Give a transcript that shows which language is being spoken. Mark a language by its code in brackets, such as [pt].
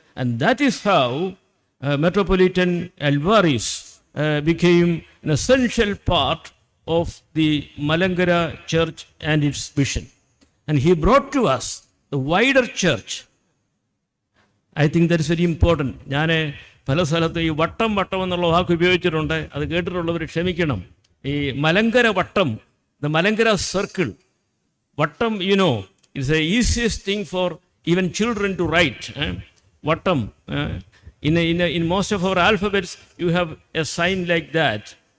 [en] And that is how Metropolitan Alvarez became an essential part of the Malankara church and its vision. And he brought to us the wider church. I think that is very important. [ml] ഞാൻ പല സ്ഥലത്ത് ഈ വട്ടം എന്നുള്ള വാക്ക് ഉപയോഗിച്ചിട്ടുണ്ട്. അത് കേട്ടിട്ടുള്ളവർ ക്ഷമിക്കണം. [en] ഈ മലങ്കര വട്ടം, the Malankara circle, വട്ടം, it's the easiest thing for even children to write. Vattam. In most of our alphabets, you have a sign like that.